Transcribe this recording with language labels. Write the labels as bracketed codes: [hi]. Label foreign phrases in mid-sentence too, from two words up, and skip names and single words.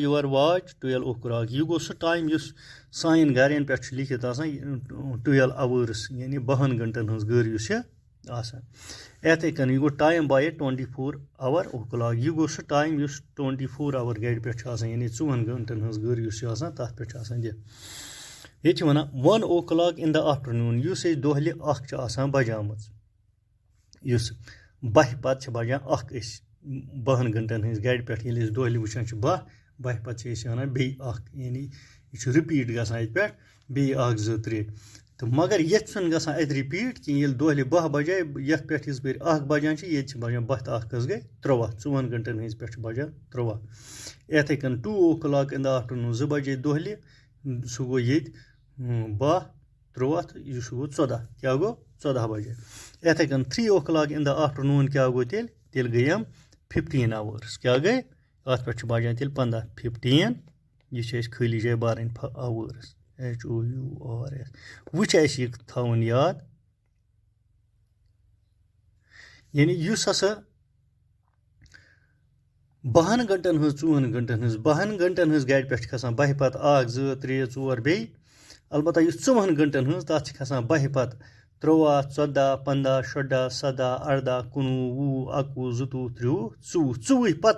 [en] your watch [ks] 12 o'clock یہِ گوٚو سُہ ٹایم یُس سانٮ۪ن گرٮ۪ن پٮ۪ٹھ چھُ لیکھِتھ آسان 12 hours یعنی 12 گنٹن ہٕنٛز گٔر یُس چھِ آسان یِتھَے کٔنۍ یہِ گوٚو ٹایم باے [en] 24-hour clock [ks] یہِ گوٚو سُہ ٹایم یُس 24 hour گرِ پٮ۪ٹھ چھُ آسان یعنی 4 گنٹن ہٕنٛز گٔر یُس چھِ آسان تَتھ پٮ۪ٹھ چھُ آسان دِتھ ییٚتہِ چھِ وَنان [en] 1 o'clock in the afternoon [ks] یُس أسۍ دۄہلہِ 1 چھِ آسان بجامٕژ یُس 12 پَتہٕ چھِ بجان 1 أسۍ 12 گنٹن ہٕنٛزِ گرِ پٮ۪ٹھ ییٚلہِ أسۍ دۄہلہِ وٕچھان چھِ 12 پَتہٕ چھِ أسۍ وَنان بیٚیہِ 1 یعنی یہِ چھُ رِپیٖٹ گژھان اَتہِ پٮ۪ٹھ بیٚیہِ 1 2 3 تہٕ مگر ییٚتہِ چھُنہٕ گژھان اَتہِ رِپیٖٹ کِہیٖنۍ ییٚلہِ دۄہلہِ 12 بجے یَتھ پٮ۪ٹھ یِژ پھِرِ 1 بجان چھِ ییٚتہِ چھِ بجان 12 تہٕ 1 کٔژ گٔے 13 4 گنٹن ہٕنٛزِ پٮ۪ٹھ چھِ بجان 13 یِتھَے کٔنۍ [en] 2 o'clock in the afternoon [ks] 2 بجے دۄہلہِ سُہ گوٚو ییٚتہِ 12 13 تہٕ یہِ سُہ گوٚو 14 کیٛاہ گوٚو 14 بجے یِتھَے کٔنۍ [en] 3 o'clock in the afternoon [ks] کیٛاہ گوٚو تیٚلہِ گٔے یِم 15 hours کیٛاہ گٔے اَتھ پٮ۪ٹھ چھِ بجان تیٚلہِ 15 یہِ چھِ اَسہِ خٲلی جایہِ بَرٕنۍ [en] hours HOURS [ks] وٕچھ اَسہِ یہِ تھاوُن یاد یعنی یُس ہسا 12 گنٹن ہٕنٛز 4 گنٹن ہٕنٛز 12 گنٹن ہٕنٛز گاڑِ پٮ۪ٹھ چھِ کھسان 12 پَتہٕ 1 2 3 4 بیٚیہِ البتہ یُس 4 گنٹن ہٕنٛز تَتھ چھِ کھسان 12 پَتہٕ 13 14 15 16 17 18 19 20 21 22 23 24 پَتہٕ